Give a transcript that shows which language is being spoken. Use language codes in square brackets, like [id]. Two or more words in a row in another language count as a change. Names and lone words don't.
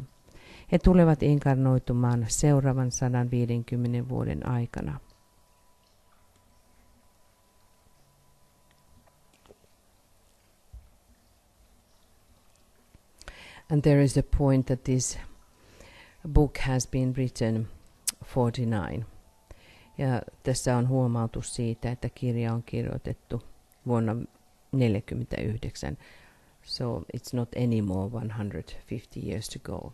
[fi] He tulevat inkarnoitumaan seuraavan 150 vuoden aikana. [en] And there is a point that this book has been written 49. [fi] Ja tässä on huomautus siitä, että kirja on kirjoitettu vuonna 49. [en] So it's not anymore 150 years to go.